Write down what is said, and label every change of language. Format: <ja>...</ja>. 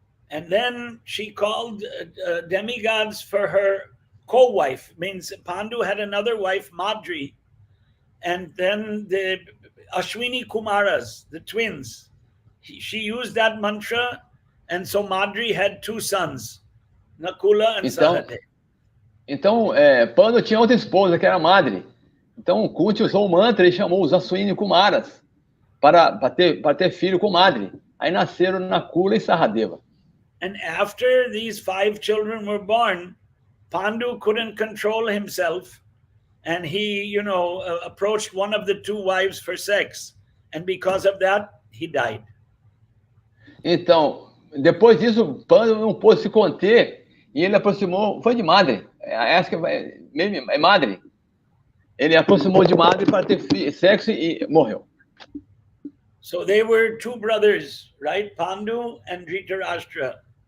<en>And then she called demigods for her co-wife. Means Pandu had another wife, Madri. And then the Ashwini Kumaras, the twins. She used that mantra. And so Madri had two sons, Nakula and Sahadeva.</en> <pt>Então, Pandu tinha outra esposa, que era Madri. Então, Kunti usou o mantra e chamou os Ashwini Kumaras para ter filho com Madri. Aí nasceram Nakula e Sahadeva.</pt> <en>And after these 5 children were born, Pandu couldn't control himself. And he, approached one of the 2 wives for sex. And because of that, he died.</en> <pt>Então, depois disso, Pandu não pôde se conter e ele aproximou, foi de Madre, acho que é Madre. Ele aproximou de Madre para ter sexo e morreu.</pt> <en>So they were 2 brothers, right? Pandu and Dhritarashtra.</en>